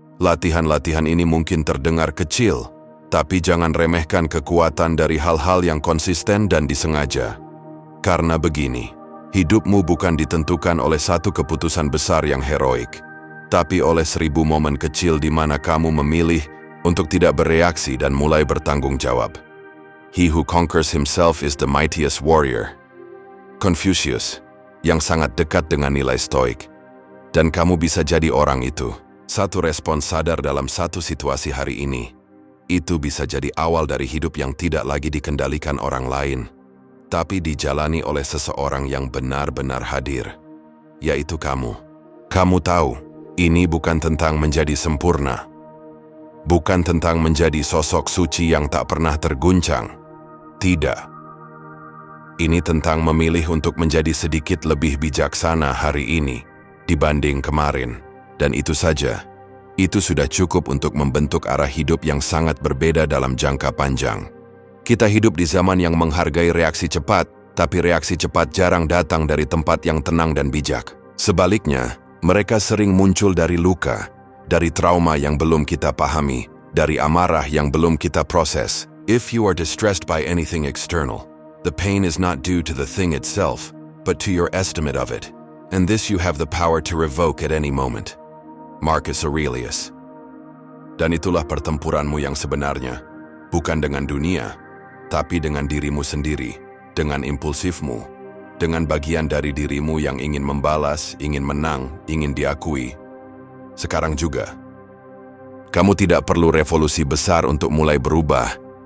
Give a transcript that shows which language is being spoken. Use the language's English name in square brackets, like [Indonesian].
[Indonesian] Latihan-latihan ini mungkin terdengar kecil, tapi jangan remehkan kekuatan dari hal-hal yang konsisten dan disengaja. Karena begini, hidupmu bukan ditentukan oleh satu keputusan besar yang heroik, tapi oleh 1000 momen kecil di mana kamu memilih untuk tidak bereaksi dan mulai bertanggung jawab. [English] He who conquers himself is the mightiest warrior. [Indonesian] Confucius, yang sangat dekat dengan nilai stoik. Dan kamu bisa jadi orang itu. Satu respons sadar dalam satu situasi hari ini, itu bisa jadi awal dari hidup yang tidak lagi dikendalikan orang lain, tapi dijalani oleh seseorang yang benar-benar hadir, yaitu kamu. Kamu tahu, ini bukan tentang menjadi sempurna. Bukan tentang menjadi sosok suci yang tak pernah terguncang. Tidak. Ini tentang memilih untuk menjadi sedikit lebih bijaksana hari ini dibanding kemarin. Dan itu saja. Itu sudah cukup untuk membentuk arah hidup yang sangat berbeda dalam jangka panjang. Kita hidup di zaman yang menghargai reaksi cepat, tapi reaksi cepat jarang datang dari tempat yang tenang dan bijak. Sebaliknya, mereka sering muncul dari luka, dari trauma yang belum kita pahami, dari amarah yang belum kita proses. [English] If you are distressed by anything external, the pain is not due to the thing itself, but to your estimate of it. And this you have the power to revoke at any moment. [Indonesian] Marcus Aurelius. Dan itulah pertempuranmu yang sebenarnya, bukan dengan dunia, tapi dengan dirimu sendiri, dengan impulsifmu, dengan bagian dari dirimu yang ingin membalas, ingin menang, ingin diakui. Sekarang juga, kamu tidak perlu revolusi besar untuk mulai berubah.